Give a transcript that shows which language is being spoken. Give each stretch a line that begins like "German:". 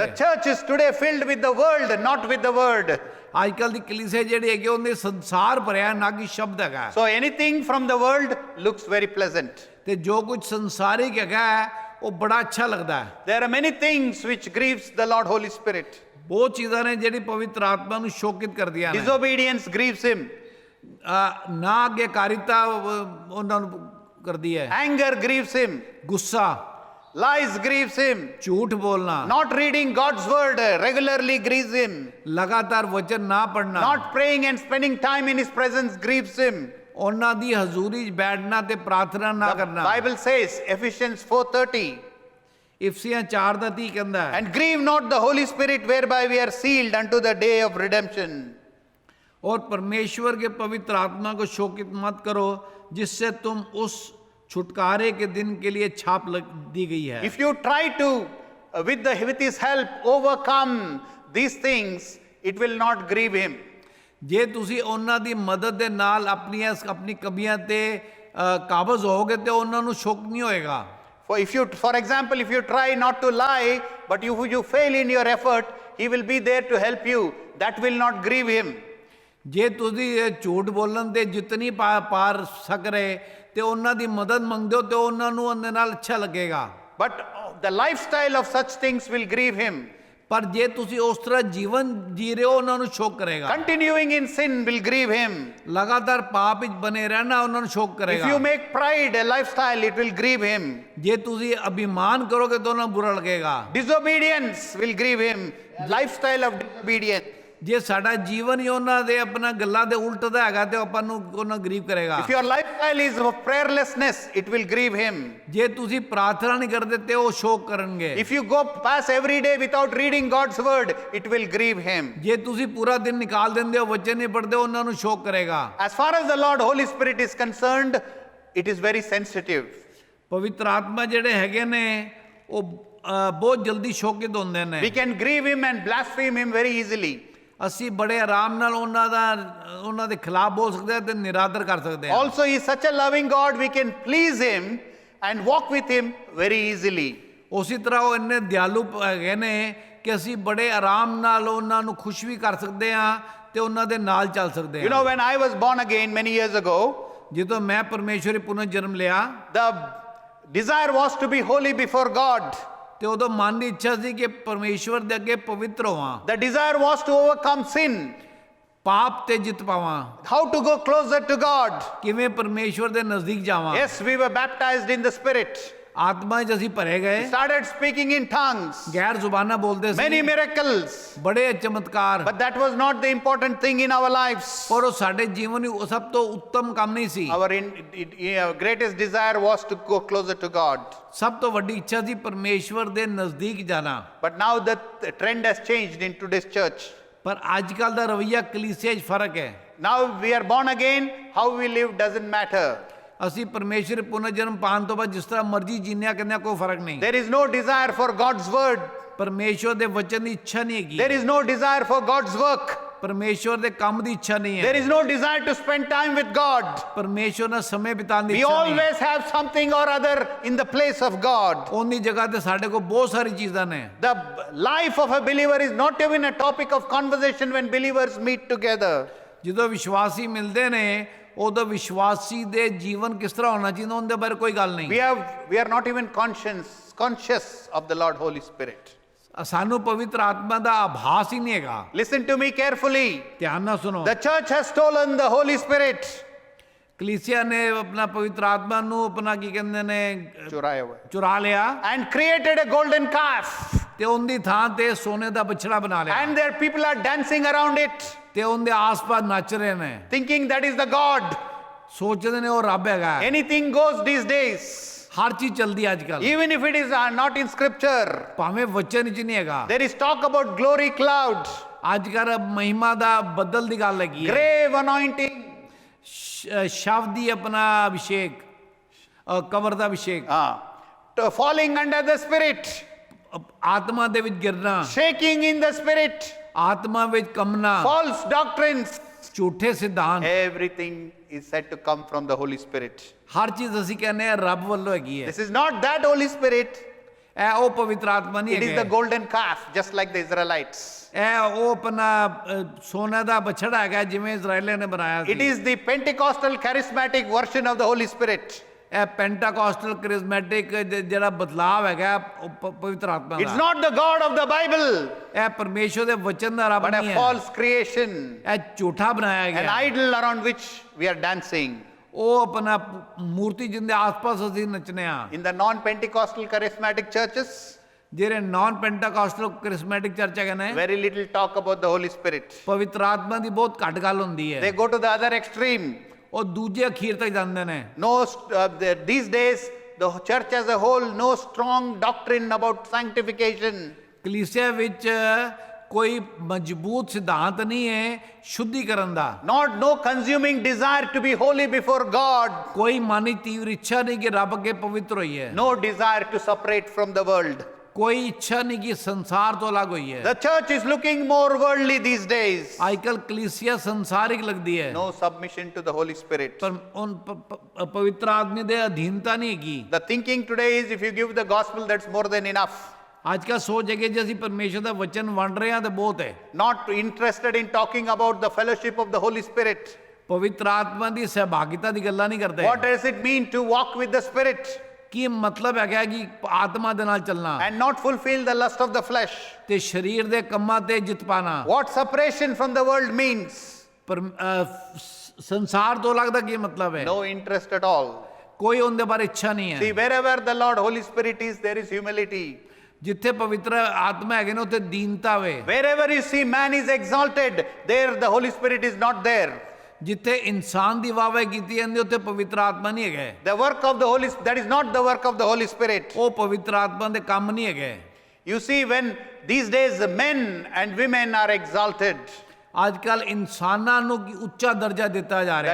English: The church is today filled with the world, not with the word.
Punjabi: ਅੱਜ ਕੱਲ ਦੀ ਕਲੀਸਿਆ ਜਿਹੜੀ ਹੈਗੀ ਉਹਦੇ ਸੰਸਾਰ ਭਰਿਆ ਨਾ ਕਿ ਸ਼ਬਦ ਹੈਗਾ।
English: So anything from the world looks very pleasant.
Punjabi: ਤੇ ਜੋ ਕੁਝ ਸੰਸਾਰਿਕ ਹੈਗਾ ਉਹ ਬੜਾ ਅੱਛਾ ਲੱਗਦਾ ਹੈ।
English: There are many things which grieves the Lord Holy Spirit.
Punjabi: ਬਹੁਤ ਚੀਜ਼ਾਂ ਨੇ ਜਿਹੜੀ ਪਵਿੱਤਰ ਆਤਮਾ ਨੂੰ ਸ਼ੋਕਿਤ ਕਰਦੀਆਂ ਨੇ।
English: Disobedience grieves him.
Punjabi: ਨਾ ਆਗਿਆਕਾਰੀਤਾ ਉਹਨਾਂ ਨੂੰ ਕਰਦੀ ਹੈ।
English: Anger grieves him.
Punjabi: ਗੁੱਸਾ,
English: Lies grieves him.
Punjabi: ਝੂਠ ਬੋਲਣਾ,
English: Not reading God's word regularly grieves him.
Punjabi: ਲਗਾਤਾਰ ਵਚਨ ਨਾ ਪੜਨਾ,
English: Not praying and spending time in his presence grieves him.
Punjabi: ਉਹਨਾਂ ਦੀ ਹਜ਼ੂਰੀ 'ਚ ਬੈਠਣਾ ਤੇ ਪ੍ਰਾਰਥਨਾ ਨਾ
English: The
Punjabi: ਕਰਨਾ।
English: Bible says, Ephesians 4:30,
Punjabi: ਇਫਸੀਆਂ 4:30 ਕਹਿੰਦਾ ਹੈ,
English: and grieve not the Holy Spirit whereby we are sealed unto the day of redemption.
Hindi: और परमेश्वर के पवित्र आत्मा को शोकित मत करो जिससे तुम उस छुटकारे के दिन के लिए छाप दी गई है।
English: If you try to, with his help, overcome these things, it will not grieve him.
Punjabi: ਜੇ ਤੁਸੀਂ ਉਹਨਾਂ ਦੀ ਮਦਦ ਦੇ ਨਾਲ ਆਪਣੀ ਕਮੀਆਂ ਤੇ ਕਾਬਜ਼ ਹੋਗੇ ਤੇ ਉਹਨਾਂ ਨੂੰ ਸ਼ੌਕ ਨਹੀਂ ਹੋਏਗਾ।
English: For example, if you try not to lie, but you fail in your effort, he will be there to help you. That will not grieve him.
Punjabi: ਜੇ ਤੁਸੀਂ ਝੂਠ ਬੋਲਣ ਤੇ ਜਿਤਨੀ ਪਾਰ ਸਕ ਰਹੇ ਤੇ ਉਹਨਾਂ ਦੀ ਮਦਦ ਮੰਗਦੇ ਹੋ ਤੇ ਉਹਨਾਂ ਨੂੰ ਉਹਦੇ ਨਾਲ ਅੱਛਾ ਲੱਗੇਗਾ।
English: But the lifestyle of such things will grieve him.
Punjabi: ਪਰ ਜੇ ਤੁਸੀਂ ਉਸ ਤਰ੍ਹਾਂ ਜੀਵਨ ਜੀ ਰਹੇ ਹੋ ਉਹਨਾਂ ਨੂੰ ਸ਼ੌਕ ਕਰੇਗਾ।
English: Continuing in sin will grieve him.
Punjabi: ਲਗਾਤਾਰ ਪਾਪ ਵਿੱਚ ਬਨੇ ਰਹਿਣਾ ਉਹਨਾਂ ਨੂੰ ਸ਼ੌਕ ਕਰੇਗਾ।
English: If you make pride a lifestyle, it will grieve him.
Punjabi: ਜੇ ਤੁਸੀਂ ਅਭਿਮਾਨ ਕਰੋਗੇ ਤਾਂ ਉਹਨਾਂ ਨੂੰ ਬੁਰਾ ਲੱਗੇਗਾ।
English: Disobedience will grieve him. Lifestyle of disobedience.
Punjabi: ਜੇ ਸਾਡਾ ਜੀਵਨ ਹੀ ਉਹਨਾਂ ਦੇ ਆਪਣਾ ਗੱਲਾਂ ਦੇ ਉਲਟ ਦਾ ਹੈਗਾ ਤੇ ਆਪਾਂ ਨੂੰ ਉਹਨਾਂ ਗਰੀਬ ਕਰੇਗਾ।
English: If your lifestyle is of prayerlessness, it will grieve him.
Punjabi: ਜੇ ਤੁਸੀਂ ਪ੍ਰਾਰਥਨਾ ਨਹੀਂ ਕਰਦੇ ਤੇ ਉਹ ਸ਼ੋਕ ਕਰਨਗੇ।
English: If you pass every day without reading God's word, it will grieve him.
Punjabi: ਜੇ ਤੁਸੀਂ ਪੂਰਾ ਦਿਨ ਨਿਕਾਲ ਦਿੰਦੇ ਹੋ ਵਚਨ ਨਹੀਂ ਪੜ੍ਹਦੇ ਉਹਨਾਂ ਨੂੰ ਸ਼ੋਕ ਕਰੇਗਾ।
English: As far as the Lord Holy Spirit is concerned, it is very sensitive.
Punjabi: ਪਵਿੱਤਰ ਆਤਮਾ ਜਿਹੜੇ ਹੈਗੇ ਨੇ ਉਹ ਬਹੁਤ ਜਲਦੀ ਸ਼ੋਕਿਤ ਹੁੰਦੇ ਨੇ।
English: We can grieve him and blaspheme him very easily.
Punjabi: ਅਸੀਂ ਬੜੇ ਆਰਾਮ ਨਾਲ ਉਹਨਾਂ ਦੇ ਖਿਲਾਫ ਬੋਲ ਸਕਦੇ ਹਾਂ ਤੇ ਨਿਰਾਦਰ ਕਰ ਸਕਦੇ ਹਾਂ।
English: Also, he is such a loving God, we can please him and walk with him very easily.
Punjabi: ਉਸੇ ਤਰ੍ਹਾਂ ਉਹ ਇੰਨੇ ਦਿਆਲੂ ਹੈਗੇ ਨੇ ਕਿ ਅਸੀਂ ਬੜੇ ਆਰਾਮ ਨਾਲ ਉਹਨਾਂ ਨੂੰ ਖੁਸ਼ ਵੀ ਕਰ ਸਕਦੇ ਹਾਂ ਤੇ ਉਹਨਾਂ ਦੇ ਨਾਲ ਚੱਲ ਸਕਦੇ ਹਾਂ।
English: You know, when I was born again many years ago,
Punjabi: ਜਦੋਂ ਮੈਂ ਪਰਮੇਸ਼ਵਰੀ ਪੁਨਰ ਜਨਮ ਲਿਆ
English: the desire was to be holy before God.
Punjabi: ਤੇ ਉਦੋਂ ਮਨ ਦੀ ਇੱਛਾ ਸੀ ਕਿ ਪਰਮੇਸ਼ਵਰ ਦੇ ਅੱਗੇ ਪਵਿੱਤਰ ਹੋਵਾਂ।
English: The desire was to overcome sin.
Punjabi: ਪਾਪ ਤੇ ਜਿੱਤ ਪਾਵਾਂ।
English: How to go closer to God.
Punjabi: ਕਿਵੇਂ ਪਰਮੇਸ਼ਵਰ ਦੇ ਨਜ਼ਦੀਕ ਜਾਵਾਂ।
English: Yes, we were baptized in the Spirit.
Punjabi: ਆਤਮਾ 'ਚ ਅਸੀਂ ਭਰੇ
English: He
Punjabi: ਗਏ,
English: started speaking in tongues,
Punjabi: ਗੈਰ ਜ਼ੁਬਾਨਾਂ ਬੋਲਦੇ
English: many
Punjabi: ਸੀ,
English: miracles.
Punjabi: ਬੜੇ ਚਮਤਕਾਰ,
English: But that was not the important thing in our lives.
Punjabi: ਪਰ ਉਹ ਸਾਡੇ ਜੀਵਨ ਦੀ ਸਭ ਤੋਂ ਉੱਤਮ ਕੰਮ ਨਹੀਂ ਸੀ।
English: Our greatest desire was to go closer to God.
Punjabi: ਸਭ ਤੋਂ ਵੱਡੀ ਇੱਛਾ ਸੀ ਪਰਮੇਸ਼ਵਰ ਦੇ ਨਜ਼ਦੀਕ ਜਾਣਾ।
English: But now the trend has changed in today's church.
Punjabi: ਪਰ ਅੱਜ ਕੱਲ ਦਾ ਰਵੱਈਆ ਕਲੀਸਿਆ 'ਚ ਫਰਕ ਹੈ।
English: Now we are born again, how we live doesn't matter.
Punjabi: ਅਸੀਂ ਪਰਮੇਸ਼ਰ ਪੁਨਰ ਜਨਮ ਪਾਉਣ ਤੋਂ ਬਾਅਦ ਜਿਸ ਤਰ੍ਹਾਂ ਮਰਜ਼ੀ ਜੀਣਿਆ ਕਰਨਾ ਕੋਈ ਫਰਕ ਨਹੀਂ।
English: There is no desire for God's word.
Punjabi: ਪਰਮੇਸ਼ਵਰ ਦੇ ਵਚਨ ਦੀ ਇੱਛਾ ਨਹੀਂ ਹੈਗੀ,
English: There is no desire for God's work.
Punjabi: ਪਰਮੇਸ਼ਵਰ ਦੇ ਕੰਮ ਦੀ ਇੱਛਾ ਨਹੀਂ
English: There
Punjabi: ਹੈ,
English: is no desire to spend time with God.
Punjabi: ਪਰਮੇਸ਼ਵਰ ਨਾਲ ਸਮੇਂ ਬਿਤਾਉਣ ਦੀ
English: We
Punjabi: ਇੱਛਾ ਨਹੀਂ ਹੈ।
English: always have something or other in the place of God.
Punjabi: ਉਹਦੀ ਜਗ੍ਹਾ ਤੇ ਸਾਡੇ ਕੋਲ ਬਹੁਤ ਸਾਰੀ ਚੀਜ਼ਾਂ ਨੇ।
English: The life of a believer is not even a topic of conversation when believers meet together.
Punjabi: ਜਦੋਂ ਵਿਸ਼ਵਾਸੀ ਮਿਲਦੇ ਨੇ ਉਦੋਂ ਵਿਸ਼ਵਾਸੀ ਦੇ ਜੀਵਨ ਕਿਸ ਤਰ੍ਹਾਂ ਹੋਣਾ ਚਾਹੀਦਾ ਉਹਦੇ ਬਾਰੇ ਕੋਈ ਗੱਲ ਨਹੀਂ।
English: We are not even conscious of the Lord Holy Spirit.
Punjabi: ਸਾਨੂੰ ਪਵਿੱਤਰ ਆਤਮਾ ਦਾ ਆਭਾਸ ਹੀ ਨਹੀਂ ਹੈਗਾ।
English: Listen to me carefully.
Punjabi: ਧਿਆਨ ਨਾਲ ਸੁਣੋ।
English: The church has stolen the Holy Spirit.
Punjabi: ਕਲੀਸਿਆ ਨੇ ਆਪਣਾ ਪਵਿੱਤਰ ਆਤਮਾ ਨੂੰ ਆਪਣਾ ਕੀ ਕਹਿੰਦੇ ਨੇ ਚੁਰਾਇਆ ਹੋਇਆ ਚੁਰਾ ਲਿਆ
English: and created a golden calf.
Punjabi: ਤੇ ਉਹਦੀ ਥਾਂ ਤੇ ਸੋਨੇ ਦਾ ਬਛੜਾ ਬਣਾ ਲਿਆ
English: And their people are dancing around it,
Punjabi: ਤੇ ਉਹਦੇ ਆਸ-ਪਾਸ ਨੱਚ ਰਹੇ ਨੇ,
English: thinking that is the God.
Punjabi: ਸੋਚਦੇ ਨੇ ਉਹ ਰੱਬ ਹੈਗਾ।
English: Anything goes these days,
Punjabi: ਹਰ ਚੀਜ਼ ਚਲਦੀ ਅੱਜ ਕੱਲ,
English: even if it is not in scripture.
Punjabi: ਭਾਵੇਂ ਵਚਨ ਵਿੱਚ ਨਹੀਂ ਹੈਗਾ।
English: There is talk about glory cloud,
Punjabi: ਅੱਜ ਕੱਲ ਮਹਿਮਾ ਦਾ ਬੱਦਲ ਦੀ ਗੱਲ ਹੈਗੀ ਹੈ,
English: grave anointing,
Punjabi: ਸ਼ਬਦ ਦੀ ਆਪਣਾ ਅਭਿਸ਼ੇਕ, ਕਬਰ ਦਾ Abhishek,
English: falling under the Spirit,
Punjabi: ਆਤਮਾ ਦੇ ਵਿੱਚ ਗਿਰਨਾ,
English: shaking in the Spirit,
Punjabi: ਆਤਮਾ ਵਿੱਚ ਕੰਬਣਾ,
English: false doctrines.
Punjabi: ਝੂਠੇ ਸਿਧਾਂਤ,
English: Everything is said to come from the Holy Spirit.
Punjabi: ਹਰ ਚੀਜ਼ ਅਸੀਂ ਕਹਿੰਦੇ ਆ ਰੱਬ ਵੱਲੋਂ ਹੈਗੀ ਹੈ।
English: This is not that Holy Spirit.
Punjabi: ਇਹ ਉਹ ਪਵਿੱਤਰ ਆਤਮਾ ਨਹੀਂ
English: It is the
Punjabi: ਹੈਗਾ,
English: golden calf, just like the Israelites.
Punjabi: ਇਹ ਉਹ ਆਪਣਾ ਸੋਨੇ ਦਾ ਬਛੜਾ ਹੈਗਾ ਜਿਵੇਂ ਇਜ਼ਰਾਈਲੀਆਂ ਨੇ ਬਣਾਇਆ
English: It
Punjabi: ਸੀ।
English: is the Pentecostal charismatic version of the Holy Spirit.
Punjabi: ਇਹ ਪੈਂਟਾਕੋਸਟਲ ਕ੍ਰਿਸਮੈਟਿਕ ਜਿਹੜਾ ਬਦਲਾਵ ਹੈਗਾ ਉਹ ਪਵਿੱਤਰ ਆਤਮਾ
English: It's
Punjabi: ਦਾ।
English: not the God of the Bible,
Punjabi: ਇਹ ਪਰਮੇਸ਼ਵਰ ਦੇ ਵਚਨ ਦਾ ਰੱਬ
English: but a
Punjabi: ਨਹੀਂ ਹੈ,
English: false creation,
Punjabi: ਇਹ ਝੂਠਾ ਬਣਾਇਆ
English: an
Punjabi: ਗਿਆ।
English: idol around which we are dancing.
Punjabi: ਉਹ ਆਪਣਾ ਮੂਰਤੀ ਜਿੰਦੇ ਆਸ-ਪਾਸ ਅਸੀਂ ਨੱਚਨੇ ਆ।
English: In the non-Pentecostal charismatic churches,
Punjabi: ਜਿਹੜੇ ਨਾਨ ਪੈਂਟਾਕੋਸਟਲ ਕ੍ਰਿਸਮੈਟਿਕ ਚਰਚ ਹੈਗੇ ਨੇ,
English: very little talk about the Holy Spirit.
Punjabi: ਪਵਿੱਤਰ ਆਤਮਾ ਦੀ ਬਹੁਤ ਘੱਟ ਗੱਲ ਹੁੰਦੀ
English: They
Punjabi: ਹੈ।
English: go to the other extreme.
Punjabi: ਉਹ ਦੂਜੇ ਅਖੀਰ ਤੱਕ ਜਾਂਦੇ ਨੇ।
English: No, these days, the church as a whole, no strong doctrine about sanctification.
Punjabi: ਕਲੀਸਿਆ ਵਿੱਚ ਕੋਈ ਮਜ਼ਬੂਤ ਸਿਧਾਂਤ ਨਹੀਂ ਹੈ ਸ਼ੁੱਧੀਕਰਨ ਦਾ,
English: No consuming desire to be holy before God.
Punjabi: ਕੋਈ ਮਨ ਦੀ ਤੀਵਰ ਇੱਛਾ ਨਹੀਂ ਕਿ ਰੱਬ ਅੱਗੇ ਪਵਿੱਤਰ ਹੋਈਏ,
English: No desire to separate from the world.
Punjabi: ਕੋਈ ਇੱਛਾ ਨਹੀਂ ਕਿ ਸੰਸਾਰ ਤੋਂ ਅਲੱਗ ਹੋਈਏ।
English: The church is looking more worldly these days.
Punjabi: ਅੱਜ ਕੱਲ ਕਲੀਸਿਆ ਸੰਸਾਰਿਕ ਲੱਗਦੀ ਹੈ,
English: No submission to the Holy Spirit.
Punjabi: ਪਰ ਪਵਿੱਤਰ ਆਦਮੀ ਦੇ ਅਧੀਨਤਾ ਨਹੀਂ ਹੈਗੀ।
English: The thinking today is if you give the gospel, that's more than enough.
Punjabi: ਅੱਜ ਕੱਲ ਸੋਚ ਹੈ ਕਿ ਜੇ ਅਸੀਂ ਪਰਮੇਸ਼ਰ ਦਾ ਵਚਨ ਵੰਡ ਰਹੇ ਹਾਂ ਤਾਂ ਬਹੁਤ ਹੈ।
English: Not interested in talking about the fellowship of the Holy Spirit.
Punjabi: ਪਵਿੱਤਰ ਆਤਮਾ ਦੀ ਸਹਿਭਾਗਿਤਾ ਦੀ ਗੱਲਾਂ ਨਹੀਂ ਕਰਦੇ।
English: What does it mean to walk with the Spirit
Punjabi: ਕੀ ਮਤਲਬ ਹੈਗਾ ਕਿ ਆਤਮਾ ਦੇ ਨਾਲ ਚੱਲਣਾ
English: and not fulfill the lust of the flesh?
Punjabi: ਤੇ ਸਰੀਰ ਦੇ ਕੰਮਾਂ ਤੇ ਜਿੱਤ ਪਾਣਾ।
English: What separation from the world means?
Punjabi: ਪਰ ਸੰਸਾਰ ਤੋਂ ਅਲੱਗ ਦਾ ਕੀ ਮਤਲਬ ਹੈ?
English: No interest at all.
Punjabi: ਕੋਈ ਉਹਦੇ ਬਾਰੇ ਇੱਛਾ ਨਹੀਂ
English: See,
Punjabi: ਹੈ।
English: wherever the Lord Holy Spirit is, there is humility.
Punjabi: ਜਿੱਥੇ ਪਵਿੱਤਰ ਆਤਮਾ ਹੈਗੇ ਨੇ ਉੱਥੇ ਦੀਨਤਾ ਵੇ।
English: Wherever you see man is exalted, there the Holy Spirit is not there.
Punjabi: ਜਿੱਥੇ ਇਨਸਾਨ ਦੀ ਵਾਹਵਾਹੀ ਕੀਤੀ ਜਾਂਦੀ ਉੱਥੇ ਪਵਿੱਤਰ ਆਤਮਾ ਨਹੀਂ ਹੈਗਾ।
English: The work of the Holy Spirit, that is not the work of the Holy Spirit.
Punjabi: ਉਹ ਪਵਿੱਤਰ ਆਤਮਾ ਦੇ ਕੰਮ ਨਹੀਂ ਹੈਗੇ।
English: You see, when these days the men and women are exalted,
Punjabi: ਅੱਜ ਕੱਲ ਇਨਸਾਨਾਂ ਨੂੰ ਕੀ ਉੱਚਾ ਦਰਜਾ ਦਿੱਤਾ ਜਾ ਰਿਹਾ